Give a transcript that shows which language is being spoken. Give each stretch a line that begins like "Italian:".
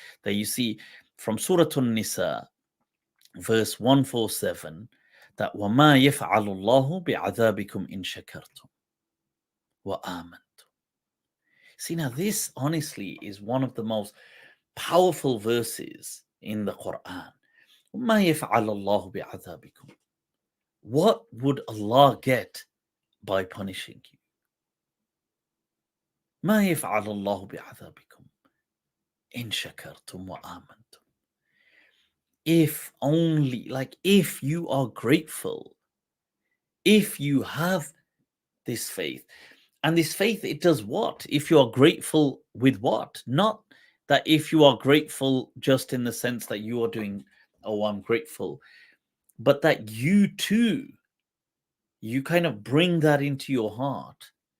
English: That you see from Surah An-Nisa, verse 147, that
Arabic: وَمَا يَفْعَلُ اللَّهُ بِعَذَابِكُمْ إِن شَكَرْتُمْ وَآمَنْتُمْ.
English: See, now this honestly is one of the most powerful verses in the Quran.
Arabic: وَمَا يَفْعَلُ اللَّهُ بِعَذَابِكُمْ.
English: What would Allah get by punishing you?
Arabic: ما يفعل الله بعذابكم إن شكرتم وآمنتم.
English: If only, if you are grateful, if you have this faith, and this faith, it does what? If you are grateful with what? Not that if you are grateful just in the sense that you are doing, oh, I'm grateful, but that you too, you kind of bring that into your heart.